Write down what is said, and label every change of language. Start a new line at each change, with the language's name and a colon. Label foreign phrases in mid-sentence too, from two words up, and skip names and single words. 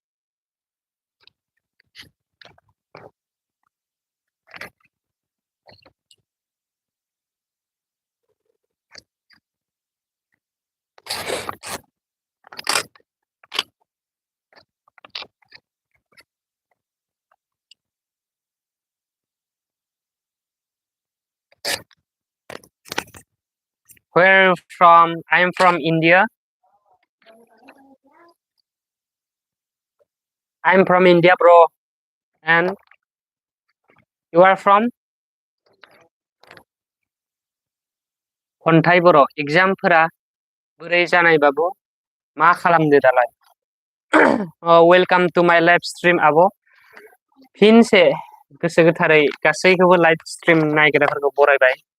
English: Where are you from? I am from India. I'm from India, bro. And you are from?
Bodo: खन्थाइ बर' एगजामफोरा बोरै जानायबाबो मा खालामदो दालाय?
English: welcome to my live stream आब'।
Bodo: फिनसे गोसो गोथारै गासैखौबो
English: live stream
Bodo: नायग्राफोरखौ बरायबाय।